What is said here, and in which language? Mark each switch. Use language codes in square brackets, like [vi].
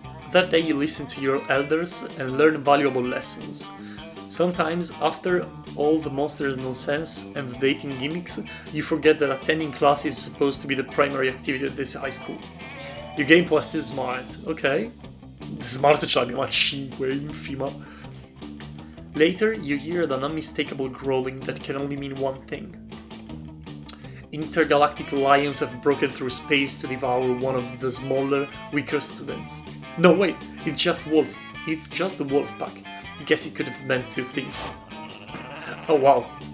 [en] That day you listen to your elders and learn valuable lessons. Sometimes, after all the monsters nonsense and the dating gimmicks, you forget that attending class is supposed to be the primary activity at this high school. You gain plus 2 smart, ok? [it] Smart ce l'abbiamo a 5, infima. [en] Later, you hear an unmistakable growling that can only mean one thing. Intergalactic lions have broken through space to devour one of the smaller, weaker students. No, wait, it's just wolf. It's just the wolf pack. I guess it could have meant two things. Oh wow.